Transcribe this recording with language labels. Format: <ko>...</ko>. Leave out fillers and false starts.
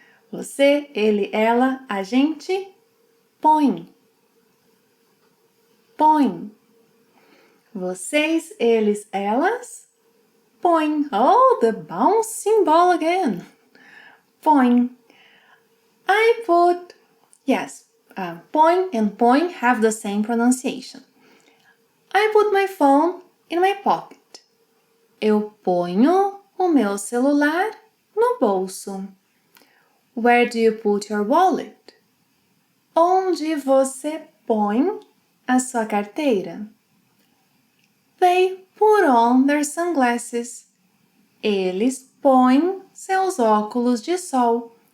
<pt>Você, ele, ela, a gente põe, põe. Vocês, eles, elas põe.</pt> <en>Oh, the bouncing ball again. Põe. I put, yes, põe and põe have the same pronunciation. I put my phone in my pocket.</en> <pt>Eu ponho o meu celular no bolso.</pt> <en>Where do you put your wallet?</en> <pt>Onde você põe a sua carteira?</pt> <en>They put on their sunglasses.</en> <pt>Eles põem seus óculos de sol.</pt>